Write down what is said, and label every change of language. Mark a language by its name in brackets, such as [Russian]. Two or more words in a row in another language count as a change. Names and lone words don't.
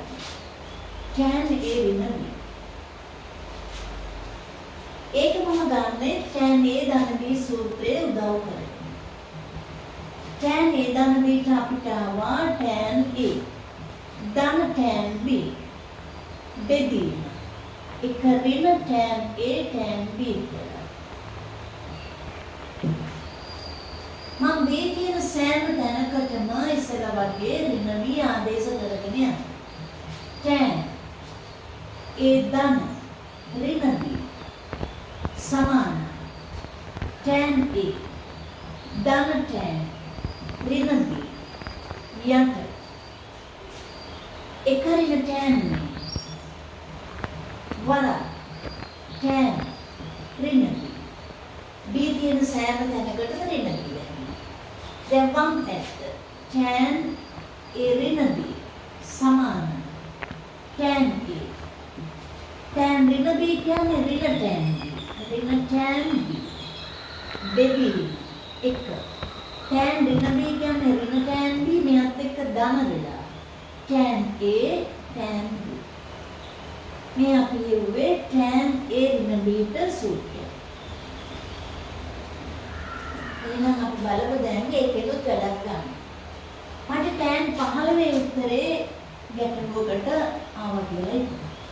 [Sinhala] tan A ඍණ B. ඒක මම ගන්නේ tan A ධන B සූත්‍රයේ උදව් කරගෙන. tan A ධන B ට අපිට ආවා tan A ධන tan B බෙදීම. එක ඍණ tan A tan B කියලා. මම මේ කියන සෑම තැනකටම ඉස්සලා වගේ ඍණ B ආදේශ කරගෙන යනවා. tan A ධන ඍණ B සමාන tan A ධන tan ඍණ B යට එක ඍණ tan වර tan ඍණ B තියෙන සෑම තැනකටම ඍණ B. දැන් වම් පැත්ත tan A ඍණ B සමාන tan A tan ඍණ B කියන්නේ ඍණ tan B ඍණ tan B බෙදීම 1 tan ඍණ B කියන්නේ ඍණ tan B මෙයත් එක්ක ධන වෙලා tan A tan B මේ අපි ලියුවේ tan A ඍණ B ට සූත්‍රය. එහෙනම් අපි බලමු දැන් ඒකෙනුත් වැඩක් ගන්න. මට tan 15 උත්තරේ ගැටලුවකට ආවා කියලා හිතන්න.